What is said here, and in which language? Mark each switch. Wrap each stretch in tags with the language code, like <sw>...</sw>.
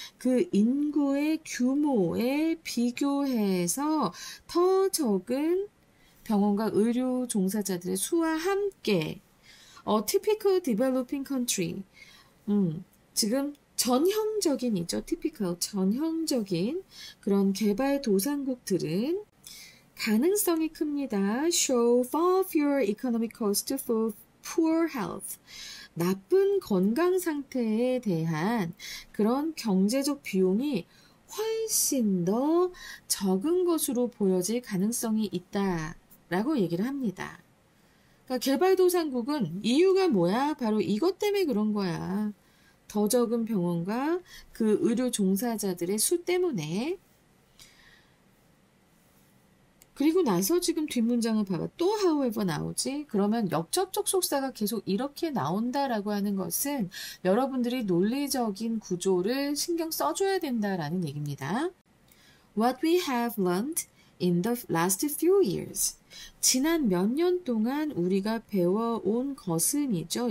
<ko>그 인구의 규모에 비교해서 더 적은 병원과 의료 종사자들의 수와 함께</ko> <en>typical developing country.</en> <ko>지금 전형적인이죠. typical, 전형적인 그런 개발도상국들은 가능성이 큽니다.</ko> <en>show far fewer economic cost for poor health.</en> <ko>나쁜 건강 상태에 대한 그런 경제적 비용이 훨씬 더 적은 것으로 보여질 가능성이 있다라고 얘기를 합니다. 그러니까 개발도상국은 이유가 뭐야? 바로 이것 때문에 그런 거야. 더 적은 병원과 그 의료 종사자들의 수 때문에. 그리고 나서 지금 뒷문장을 봐봐. 또 however 나오지? 그러면 역접촉 속사가 계속 이렇게 나온다라고 하는 것은 여러분들이 논리적인 구조를 신경 써줘야 된다라는 얘기입니다.</ko> <en>What we have learned in the last few years.</en> <ko>지난 몇 년 동안 우리가 배워온 것은이죠.</ko>